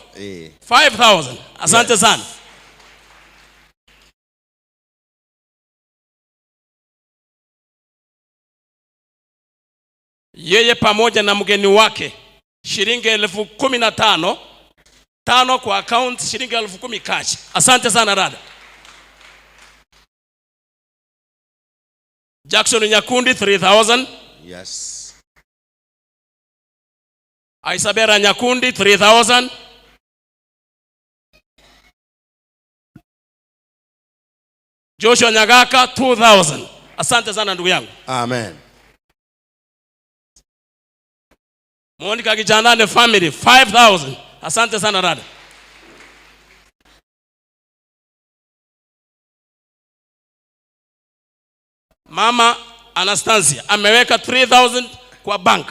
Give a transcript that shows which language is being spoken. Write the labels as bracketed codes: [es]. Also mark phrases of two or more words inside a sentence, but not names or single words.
[sw] 5,000. Asante sana. Yeye pamoja na mgeni wake shilingi 15,000, 5 kwa account, shilingi 10,000 cash. Asante sana dada. Jackson Nyakundi 3,000. Yes. Isabella Nyakundi 3,000. Joshua Nyagaka 2,000. Asante sana ndugu yangu. Amen. Monica Kijandane family 5,000. Asante sana dada. Mama Anastasia ameweka 3,000 kwa bank.